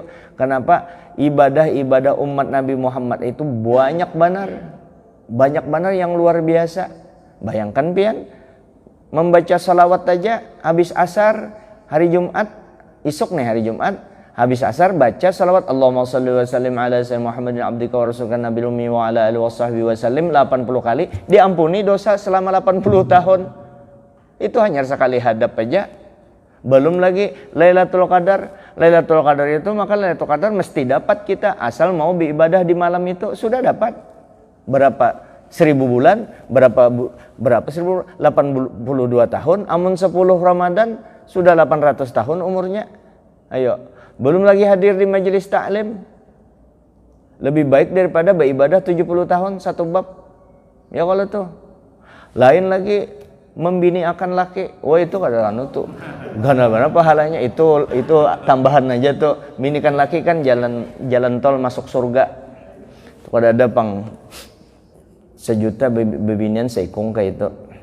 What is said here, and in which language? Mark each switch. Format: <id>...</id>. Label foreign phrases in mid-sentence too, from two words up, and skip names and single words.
<bjn>Kenapa? Ibadah-ibadah umat Nabi Muhammad itu banyak benar yang luar biasa. Bayangkan pian, membaca salawat aja habis asar hari Jumat, isuk nih hari Jumat, habis asar baca salawat</bjn> <ar>اللهم صل وسلم على سيدنا محمد عبدك ورسولك النبي الأمي وعلى آله وصحبه وسلم</ar> <bjn>80 kali, diampuni dosa selama 80 tahun. Itu hanya sekali hadap aja. Belum lagi Lailatul Qadar. Lailatul Qadar itu, maka Lailatul Qadar mesti dapat kita, asal mau beribadah di malam itu sudah dapat. Berapa? 1000 bulan, berapa 1000? 82 tahun. Amun 10 Ramadan sudah 800 tahun umurnya. Ayo, belum lagi hadir di majelis taklim. Lebih baik daripada beribadah 70 tahun satu bab. Ya kalau tuh. Lain lagi membini akan laki. Wah itu kadang tuh gana-gana pahalanya. Itu tambahan aja tuh. Binikan laki kan jalan tol masuk surga. Tuh kada ada pang 1 juta bebinian seikung kayak itu.</bjn>